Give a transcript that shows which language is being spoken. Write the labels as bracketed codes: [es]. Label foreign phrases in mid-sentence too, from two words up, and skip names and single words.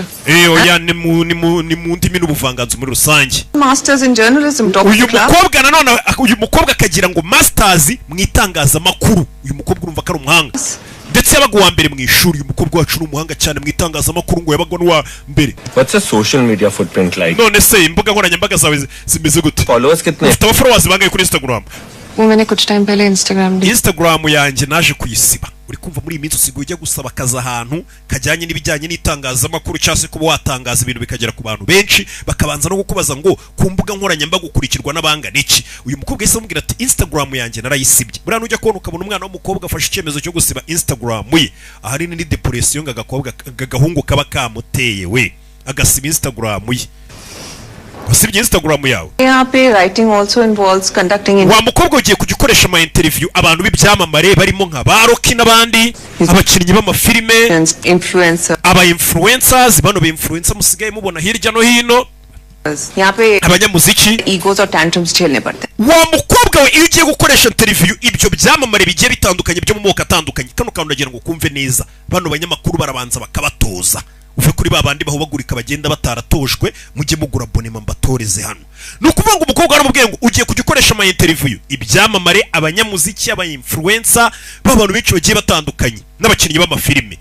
[rw] Oya ni mu ndimi n'ubuvanganzo muri rusange. [en] Masters in journalism. [rw] Uyu mukobwa akagira ngo masters mu itangazamakuru. Uyu mukobwa urumva ko ari umuhanga. Ndetse yabaga uwa mbere mu ishuri. Uyu mukobwa wacu ni umuhanga cyane mu itangazamakuru ngo yabaga n'uwa mbere. [en] What's a social media footprint like? [rw] None se imbuga nkoranyambaga zawe zimeze gute? [hi] Followers kitne? [rw] Ufite followers bangahe kuri Instagram? [hi] वो मैंने कुछ टाइम पहले [rw] Instagram yanjye naje kuyisiba. Uri kumva muri iyi minsi usigaye ujya gusaba akazi ahantu kajyanye n'ibijyanye n'itangazamakuru cyangwa se kuba watangaza ibintu bikagera ku bantu benshi bakabanza no kukubaza ngo ku mbuga nkoranyambaga ukurikirwa n'abangana iki. Uyu mukobwa yise amubwira ati Instagram yanjye narayisibye. Buriya nujya kubona ukabona umwana w'umukobwa afashe icyemezo cyo gusiba Instagram ye. Ahari ni depression gagahungu kaba kamuteye we agasiba Instagram ye. Usibye Instagram yawe. [en] Writing also involves conducting [rw] wa mukobwa ugiye kugikoresha ama interview abantu b'ibyamamare barimo nka Baroki n'abandi abakinnyi b'amafilime aba influencers bano be influencer musigaye mubona hirya no hino abanyamuziki [en] egos or tantrums [hi] झेलने पड़ते हैं. [rw] wa mukobwa we iyo ugiye gukoresha interview ibyo byamamare bigiye bitandukanye byo mu moko atandukanye kano kantu nagira ngo kumve neza bano banyamakuru barabanza bakabatoza uve kuri babandi baho bagurika bagenda bataratojwe mujye mugura abonema mbatoreze hano nukuvuga ngo umukobwa aramubwiye ngo ugiye kugikoresha ama interview ibyamamare abanyamuziki aba influencer b'abantu benshi bagiye batandukanye n'abakinnyi b'amafilime